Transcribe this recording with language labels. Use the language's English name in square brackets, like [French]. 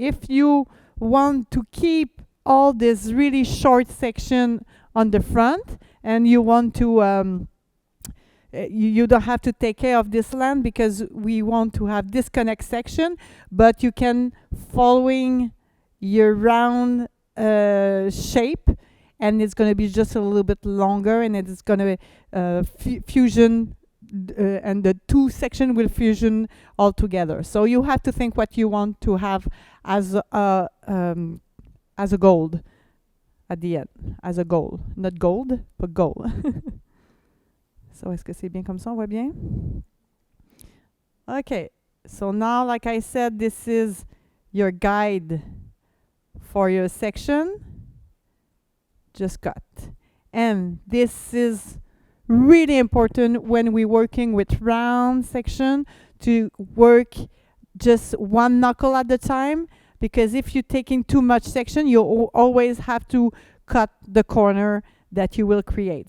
[English] If you want to keep all this really short section on the front and you want to you don't have to take care of this length because we want to have disconnect section, but you can following your round shape, and it's going to be just a little bit longer, and it's going to fusion and the two section will fusion all together. So you have to think what you want to have as a gold at the end, as a goal, not gold, but goal. [French] So est-ce que c'est bien comme ça? On voit bien? [English] Okay, so now, like I said, this is your guide for your section. Just cut. And this is really important when we're working with round section to work just one knuckle at a time, because if you're taking too much section, you always have to cut the corner that you will create.